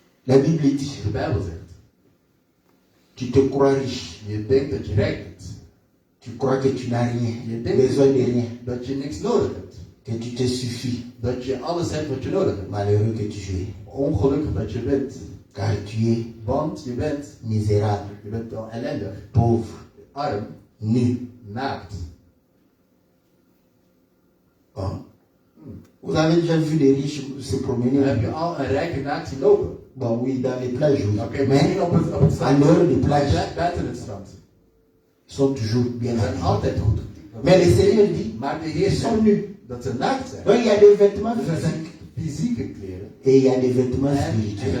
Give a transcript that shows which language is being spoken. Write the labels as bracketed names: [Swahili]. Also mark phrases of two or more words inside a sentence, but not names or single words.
[French] La Bible dit, [Dutch] De Bijbel zegt, [French] tu te crois riche. [Dutch] je denkt dat je rijk bent. [French] Tu crois que tu n'as rien, [Dutch] Je denkt [French] besoin de rien, [Dutch] dat je niks nodig hebt. [French] que tu te suffis. [Dutch] Dat je alles hebt wat je nodig hebt. [French] Malheureux que tu es, [Dutch] Ongelukkig dat je bent. [French] car tu es [Dutch] Want je bent [French] misérable, [Dutch] al ellendig, [French] pauvre, [Dutch] arm, [French] nu. [Dutch] naakt. [French] Bon. Vous avez déjà vu les riches se promener? [Dutch] Heb je al een rijke naakt zien lopen? [French] Bon, oui, dans les plages, oui. [Dutch] Oké, [French] Mais [Dutch] misschien op het [French] en [Dutch] strand. [French] dehors des plages, [Dutch] Buiten het strand. [French] ils sont toujours bien [Dutch] Ze zijn [French] habillés. [Dutch] altijd goed. [French] Mais le Seigneur dit, [Dutch] Maar de Heer [French] ils sont [Dutch] zegt [French] nus. [Dutch] dat ze naakt zijn. [French] Donc il y a des vêtements [Dutch] Dus er zijn [French] physiques [Dutch] fysieke kleren [French] et il y a des vêtements [Dutch] en er zijn [French] spirituels.